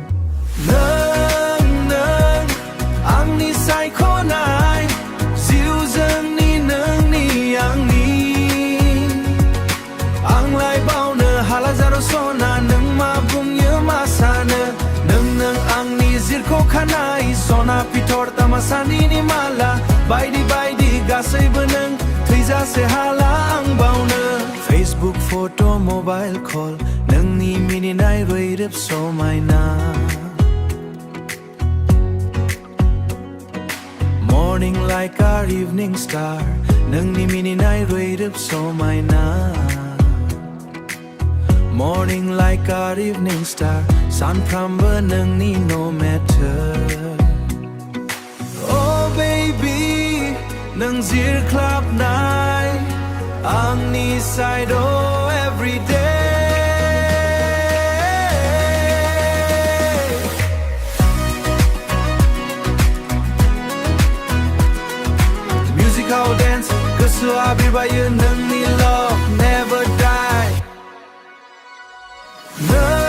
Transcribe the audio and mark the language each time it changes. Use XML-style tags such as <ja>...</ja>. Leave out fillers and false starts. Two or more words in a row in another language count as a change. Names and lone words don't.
<brx>नों आंनि सायख'नाय जिउ जोंनि नोंनि आंनि आंलाय बावनो हाला जारो सना नों मा बुंयो मा सानो नों आंनि जिरख'खानाय सना पिथर तामासानिनि माला बायदि बायदि गासैबो नों थैजासे हाला आं बावनो</brx> <en>Facebook photo mobile call</en> <brx>नोंनि मिनिनाय रैरोब समायना</brx> <en>Morning like our evening star</en> <brx>नोंनि मिनिनाय रैरोब समायना</brx> <en>Morning like our evening star</en> <brx>सानफ्रामबो नोंनि</brx> <en>no matter Oh baby</en> <brx>नों जिरख्लाबनाय आंनि</brx> <en>side oh every day Musical dance</en> <brx>गोसोआ बिरबायो नोंनि</brx> <en>love never die</en>